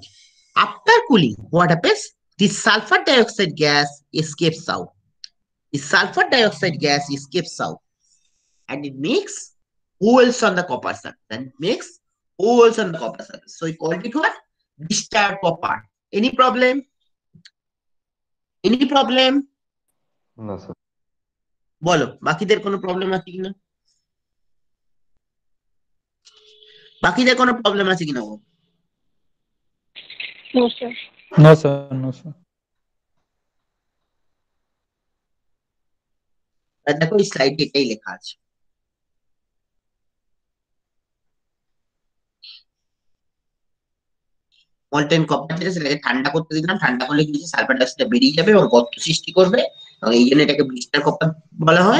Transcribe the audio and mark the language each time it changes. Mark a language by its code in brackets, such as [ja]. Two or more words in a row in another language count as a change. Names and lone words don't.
[en] After cooling, what happens? This sulfur dioxide gas escapes out. The sulfur dioxide gas escapes out. And it makes holes on the copper surface. And it makes holes on the copper surface. So we called it what? Blister copper. Any problem? Any problem? [bn] না স্যার। বলো, বাকিদের কোনো প্রবলেম আছে কিনা? বাকিদের কোনো প্রবলেম আছে কিনা বল? [en] No, sir. No, sir. No, sir. [bn] আর দেখো এই স্লাইডে এটাই লেখা আছে। [en] molten copper [bn] যেটা সেটাকে ঠান্ডা করতে দিলাম, ঠান্ডা করলে কি [en] sulfur dioxideটা [bn] বেরিয়ে যাবে এবং গর্ত সৃষ্টি করবে, এবং এই জন্য এটাকে [en] blister copper [bn] বলা হয়।